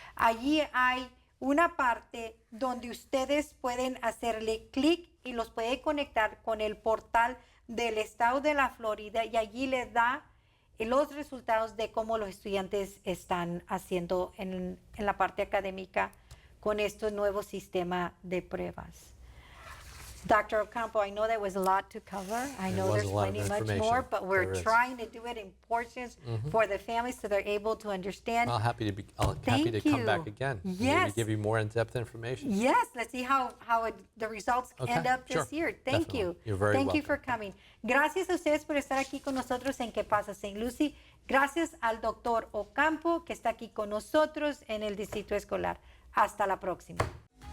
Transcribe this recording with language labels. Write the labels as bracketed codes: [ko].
[es] Allí hay una parte donde ustedes pueden hacerle clic y los puede conectar con el portal del estado de la Florida, y allí les da los resultados de cómo los estudiantes están haciendo en la parte académica con este nuevo sistema de pruebas. Dr. [en] Ocampo, I know there was a lot to cover. I know there's plenty much more, but we're trying to do it in portions for the families so they're able to understand. I'll happy to come back again. Yes. Maybe give you more in-depth information. Yes, let's see how the results end up this year. Thank Definitely. you. You're very Thank you welcome. for coming. [es] Gracias a ustedes por estar aquí con nosotros en Que Pasa St. Lucie. Gracias al doctor Ocampo que está aquí con nosotros en el distrito escolar. Hasta la próxima.